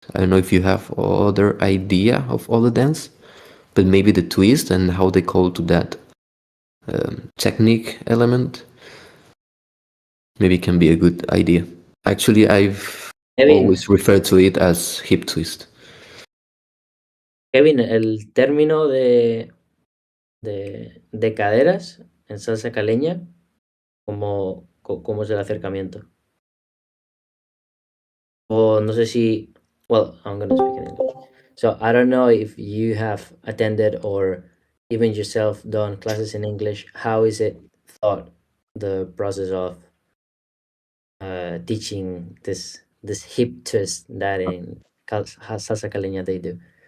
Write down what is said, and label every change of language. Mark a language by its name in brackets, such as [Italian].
[English] I don't know if you have other idea of other dance, but maybe the twist and how they call to that technique element maybe can be a good idea. Actually, I've Kevin, always referred to it as hip twist. [Spanish] Kevin, el término de caderas en salsa caleña, ¿cómo es el acercamiento? O no sé si, [English] well, I'm gonna speak in English. So I don't know if you have attended or even yourself done classes in English. How is it thought, the process of teaching this hip twist that in salsa caleña they do?